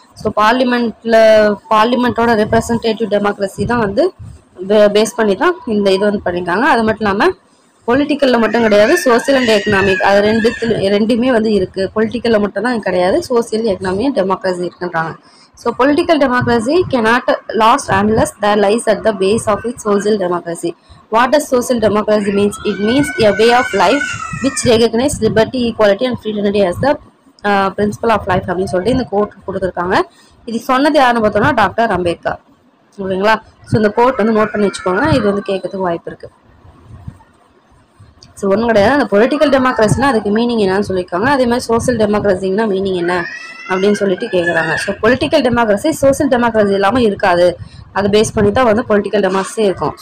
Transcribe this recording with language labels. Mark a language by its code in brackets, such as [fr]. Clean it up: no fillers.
[ta] So பார்லிமெண்ட்டோட representative democracy தான் வந்து base பண்ணி தான் இந்த இது வந்து பண்ணியிருக்காங்க. அது மட்டும் இல்லாமல் பொலிட்டிக்கலில் மட்டும் கிடையாது, சோசியல் அண்ட் எக்கனாமிக் அது ரெண்டுமே வந்து இருக்குது. பொலிட்டிக்கலில் மட்டும் தான் கிடையாது, சோசியல் எக்கனாமிக் டெமோக்ரஸி இருக்குன்றாங்க. [en] So political democracy cannot last unless there lies at the base of its social democracy. What does social democracy means? It means a way of life which recognizes liberty, equality and fraternity as the principle of life [ta] அப்படின்னு சொல்லிட்டு இந்த code கொடுத்துருக்காங்க. இது சொன்னது யாருன்னு பார்த்தோம்னா doctor Ambedkar. ஓகேங்களா. So இந்த கோட் வந்து நோட் பண்ணி வச்சுக்கோங்க, இது வந்து கேட்கறதுக்கு வாய்ப்பு இருக்குது. ஸோ ஒன்றும் கிடையாது, அந்த பொலிட்டிக்கல் டெமோக்ரஸினா அதுக்கு மீனிங் என்னன்னு சொல்லியிருக்காங்க. அதே மாதிரி சோசியல் டெமோக்ரஸிங்கன்னா மீனிங் என்ன அப்படின்னு சொல்லிட்டு கேட்குறாங்க. So political democracy social democracy இல்லாமல் இருக்காது, அதை பேஸ் பண்ணி தான் வந்து பொலிட்டிக்கல் டெமோக்ரஸி இருக்கும்.